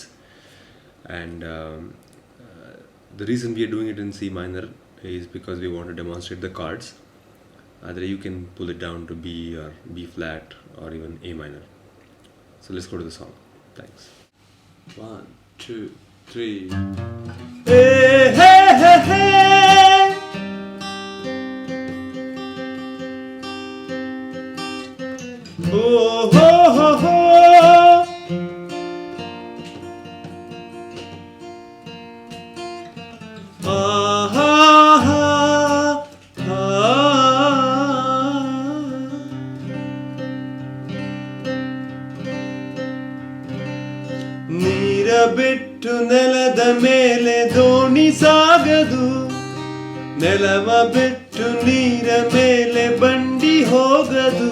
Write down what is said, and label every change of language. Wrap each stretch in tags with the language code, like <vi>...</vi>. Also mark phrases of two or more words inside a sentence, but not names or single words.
<en>And the reason we are doing it in C minor is because we want to demonstrate the chords. Either you can pull it down to B or B flat or even A minor. So let's go to the song. Thanks. 1, 2, 3. Hey, hey, hey, hey. Oh, ho, ho, ho. Ah, ha, ha, ah.</en> <kn>ನೀರ ಬಿಟ್ಟು ನೆಲದ ಮೇಲೆ ದೋಣಿ ಸಾಗದು, ನೆಲವ ಬಿಟ್ಟು ನೀರ ಮೇಲೆ ಬಂಡಿ ಹೋಗದು.</kn>